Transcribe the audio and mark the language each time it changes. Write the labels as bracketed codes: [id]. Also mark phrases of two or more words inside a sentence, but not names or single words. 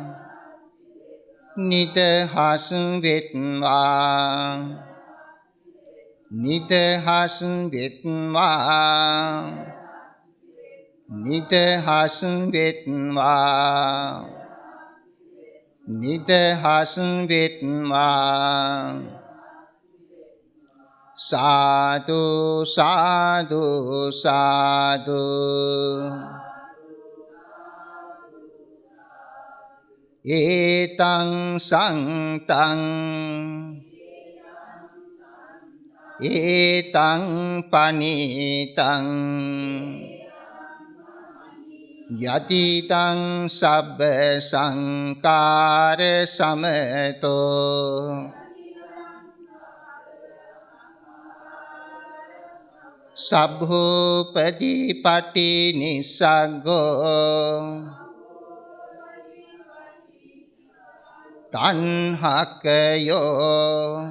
[si] නිදහස් වෙත්වා. නිදහස් වෙත්වා. නිදහස් වෙත්වා. නිදහස් වෙත්වා. සාදු සාදු සාදු. [pi] ඒතං සන්තං ඒතං පනීතං යතිතං සබ්බ සංකාර සමතෝ සබ්බෝපදීපටි නිස්සග්ගෝ තණ්හකයෝ